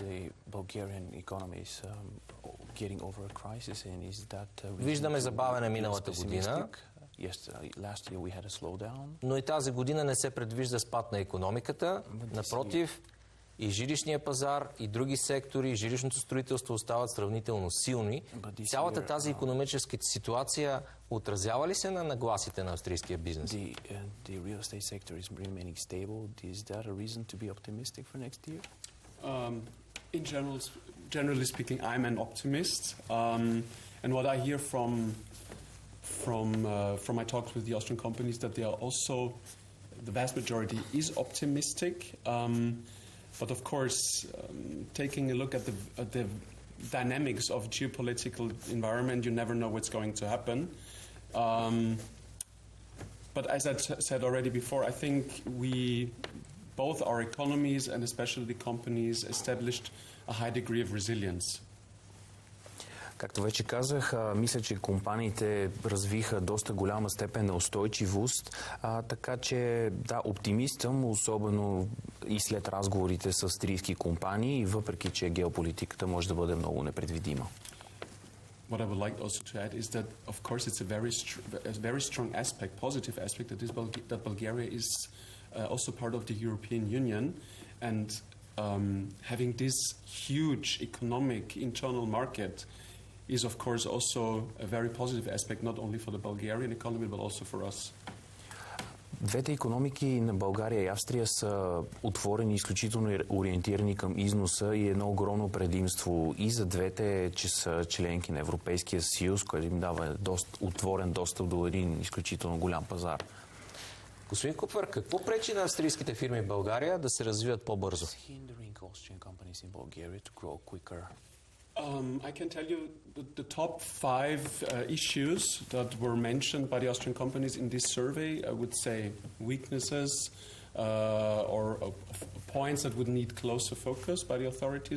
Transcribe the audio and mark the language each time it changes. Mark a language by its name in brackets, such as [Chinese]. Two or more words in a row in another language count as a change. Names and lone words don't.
[Bulgarian] Виждаме забавяне миналата година, но и тази година не се предвижда спад на икономиката. Напротив, и жилищния пазар, и други сектори, и жилищното строителство остават сравнително силни. Цялата тази икономическа ситуация отразява ли се на нагласите на австрийския бизнес? [English] Generally speaking, I'm an optimist. And what I hear from my talks with the Austrian companies, that they are also, the vast majority is optimistic. But of course, taking a look at the dynamics of geopolitical environment, you never know what's going to happen. But as I said already before, I think both our economies and especially the companies established a high degree of resilience. [Bulgarian] Както вече казах, мисля, че компаниите развиха доста голяма степен на устойчивост, така че да, оптимист съм, особено и след разговорите с австрийски компании, въпреки че геополитиката може да бъде много непредвидима. [English] What I would like also to add is that, of course, it's a very strong aspect, positive aspect, that Bulgaria is also part of the European Union, and having this huge economic internal market is, of course, also a very positive aspect, not only for the Bulgarian economy, but also for us. [Bulgarian] Двете икономики на България и Австрия са отворени, изключително ориентирани към износа и едно огромно предимство и за двете, че са членки на Европейския съюз, което им дава отворен достъп до един изключително голям пазар. Господин Купфер, какво пречи на австрийските фирми в България да се развиват по-бързо? [English] I can tell you the top 5 issues that were mentioned by the Austrian companies in this survey. I would say weaknesses or points that would need closer focus by the authorities.